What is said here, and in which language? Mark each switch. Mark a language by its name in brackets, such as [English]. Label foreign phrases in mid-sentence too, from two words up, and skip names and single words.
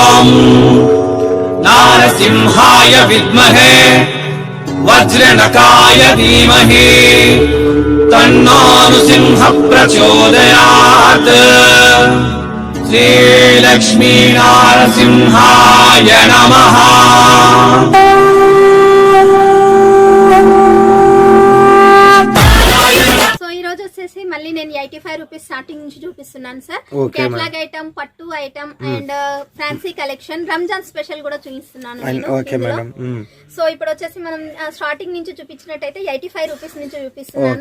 [Sanskrit] नारसिंहाय विद्महे वज्रनकाय धीमहि तन्नो नृसिंहः प्रचोदयात्। श्रीलक्ष्मी नारसिंहाय नमः। [Telugu] మళ్ళీ నేను 85 [English] rupees starting [Telugu] నుంచి చూపిస్తున్నాను సార్. [English] catalog item, పట్టు item and fancy collection, Ramzan special [Telugu] కూడా చూపిస్తున్నాను. సో ఇప్పుడు వచ్చేసి మనం స్టార్టింగ్ నుంచి చూపించినట్టయితే 85 రూపీస్ నుంచి చూపిస్తున్నాను.